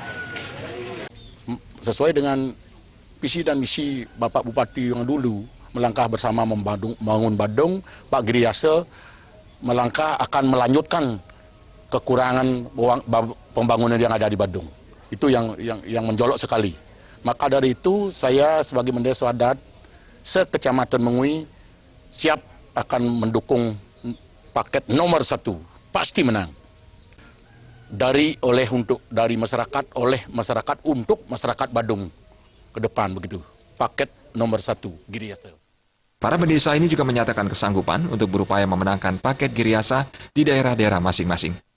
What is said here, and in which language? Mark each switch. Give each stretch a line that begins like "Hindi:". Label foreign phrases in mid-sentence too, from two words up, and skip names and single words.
Indonesian: Sesuai dengan visi dan misi Bapak Bupati yang dulu, melangkah bersama membangun Badung, Pak Giriasa melangkah akan melanjutkan kekurangan pembangunan yang ada di Badung. Itu yang menjolok sekali. Maka dari itu saya sebagai bendesa adat se-Kecamatan Mengwi siap akan mendukung paket nomor 1, pasti menang. Dari masyarakat, oleh masyarakat untuk masyarakat Badung ke depan begitu. Paket nomor 1 Giriasa. Para bendesa ini juga menyatakan kesanggupan untuk berupaya memenangkan paket Giriasa di daerah-daerah masing-masing.